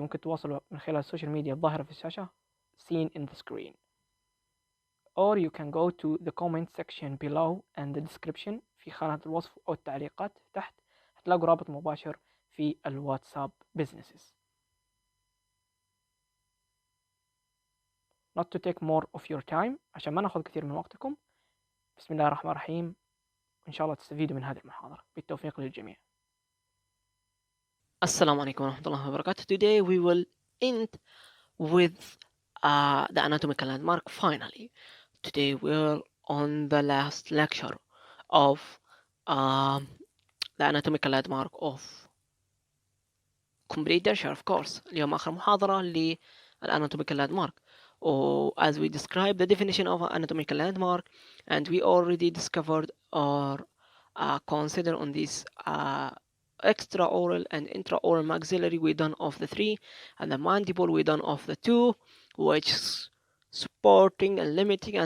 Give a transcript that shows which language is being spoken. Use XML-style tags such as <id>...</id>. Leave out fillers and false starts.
<ar>ممكن تواصلوا من خلال السوشيال ميديا الظاهرة في الشاشة</ar> <en>seen in the screen. Or you can go to the comment section below and the description</en> <ar>في خانة الوصف أو التعليقات تحت هتلاقوا رابط مباشر في الواتساب</ar> <en>businesses. Not to take more of your time</en> <ar>عشان ما ناخذ كثير من وقتكم. بسم الله الرحمن الرحيم، وإن شاء الله تستفيدوا من هذه المحاضرة. بالتوفيق للجميع. السلام عليكم ورحمة الله وبركاته.</ar> <en>Today we will end with the anatomical landmark finally. Today we're on the last lecture of the anatomical landmark of complete denture of course.</en> <ar>اليوم آخر محاضرة للanatomical landmark.</ar> <en>As we described the definition of an anatomical landmark, and we already discovered or consider on this extraoral and intraoral maxillary we done of the 3, and the mandible we done of the 2, which is supporting and limiting.</en>